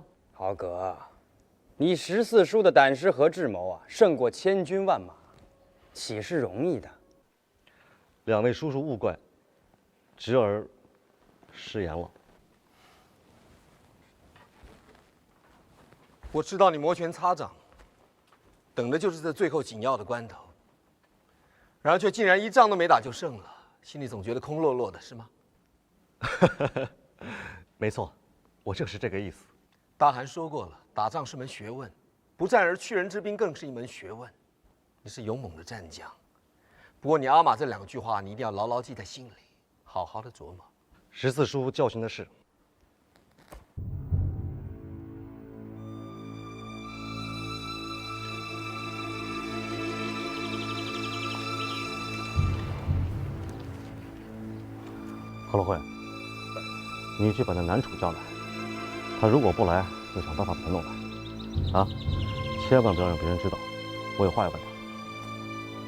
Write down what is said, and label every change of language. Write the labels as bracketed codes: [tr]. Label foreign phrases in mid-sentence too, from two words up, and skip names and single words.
[zh] 豪哥，你十四叔的胆识和智谋啊，胜過千軍萬馬，豈是容易的？两位叔叔勿怪，侄兒失言了。我知道你摩拳擦掌，等的就是這最後緊要的關頭，然而卻竟然一仗都沒打就勝了，心裡總覺得空落落的，是嗎？沒錯，我就是這個意思。大汗說過了，打仗是門學問，不戰而屈人之兵更是一門學問。你是勇猛的戰將，不過你阿瑪這兩句話，你一定要牢牢記在心裡，好好的琢磨。十四叔教訓的是。何乐慧，你去把那南楚叫來，他如果不來，就想辦法把他弄來，啊，千萬不要讓別人知道，我有話要問他。